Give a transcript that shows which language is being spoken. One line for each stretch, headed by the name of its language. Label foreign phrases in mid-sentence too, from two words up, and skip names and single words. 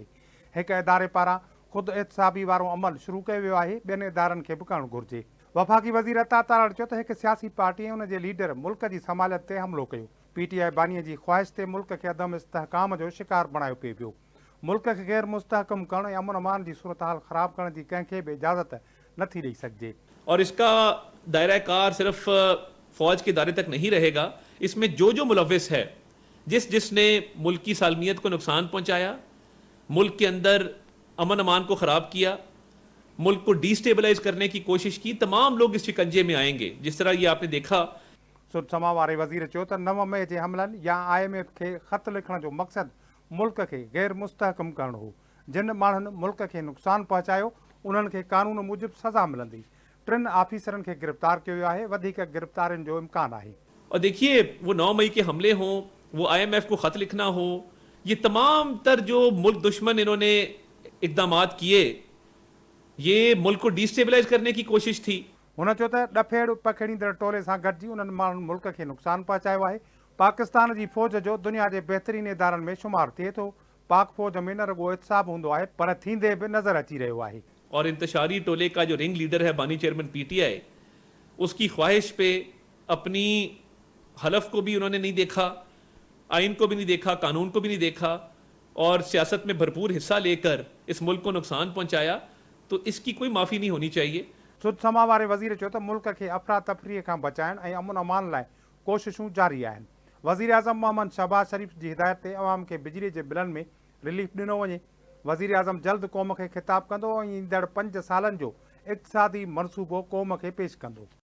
Sindhi: हिकु इदारे पारां ख़ुदि एहतसाबी वारो अमल शुरू कयो वियो आहे, ॿियनि इदारनि खे बि करणु घुरिजे। वफ़ाक़ी वज़ीर अता तारड़ चयो त हिकु सियासी पार्टी ऐं उन जे लीडर मुल्क जी समालियत ते हमिलो कयो। पीटीआई बानीअ जी ख़्वाहिश ते मुल्क खे अदम इस्तेहकाम जो शिकार बणायो पिए पियो। मुल्क खे गैर मुस्तहकम करण या अमन अमान जी सूरत हाल ख़राब करण जी कंहिंखे बि इजाज़त नथी ॾेई सघिजे।
Urdu: اور اس کا دائرہ کار صرف فوج کے دائرے تک نہیں رہے گا. اس میں جو جو ملوث ہے، جس نے ملک کی سالمیت کو نقصان پہنچایا، ملک کے اندر امن امان کو خراب کیا، ملک کو ڈیسٹیبلائز کرنے کی کوشش کی، تمام لوگ اس شکنجے میں آئیں گے. جس طرح یہ آپ نے دیکھا.
Sindhi: सुदसमा वारे वज़ीर चयो त 9 मई जे हमलनि या IMF खे ख़त लिखण जो मक़सदु मुल्क खे गैर मुस्तहकम करणु हो। जिन माण्हुनि मुल्क खे नुक़सानु पहुचायो उन्हनि खे कानून मूजिबि सज़ा मिलंदी। 3 आफ़ीसरनि खे गिरफ़्तार कयो वियो आहे। वधीक गिरफ़्तारियुनि जो इम्कान आहे।
Urdu: اور دیکھیے، وہ 9 مئی کے حملے ہوں، وہ IMF کو خط لکھنا ہو، یہ تمام تر جو ملک دشمن انہوں نے اقدامات کیے، یہ ملک کو ڈیسٹیبلائز کرنے کی کوشش تھی.
Sindhi: हुन चयो त ॾफेड़ पखेड़ींदड़ टोले सां गॾिजी उन्हनि माण्हुनि मुल्क खे नुक़सानु पहुचायो आहे। पाकिस्तान जी फ़ौज जो दुनिया जे बहितरीन इदारनि में शुमार थिए थो। पाक फ़ौज में न रुगो एहतसाब हूंदो आहे, पर थींदे बि नज़र अची रहियो आहे।
Urdu: اور انتشاری ٹولے کا جو
English: ring leader
Urdu: ہے بانی چیئرمین PTI، اس کی خواہش پہ اپنی حلف کو بھی انہوں نے نہیں دیکھا، آئین کو بھی نہیں دیکھا، قانون کو بھی نہیں دیکھا، اور سیاست میں بھرپور حصہ لے کر اس ملک کو نقصان پہنچایا. تو اس کی کوئی معافی نہیں ہونی چاہیے.
Sindhi: सुदसमा वारे वज़ीर चयो त मुल्क खे अफ़रा तफ़रीअ खां बचाइण ऐं अमन अमान लाइ कोशिशूं जारी आहिनि। वज़ीर आज़म मोहम्मद शहबाज शरीफ़ जी हिदायत ते अवाम खे बिजली जे बिलनि में रिलीफ ॾिनो वञे। वज़ीर आज़म जल्द क़ौम खे ख़िताब कंदो ऐं ईंदड़ 5 सालनि जो इक़्तिसादी मनसूबो क़ौम खे पेश कंदो।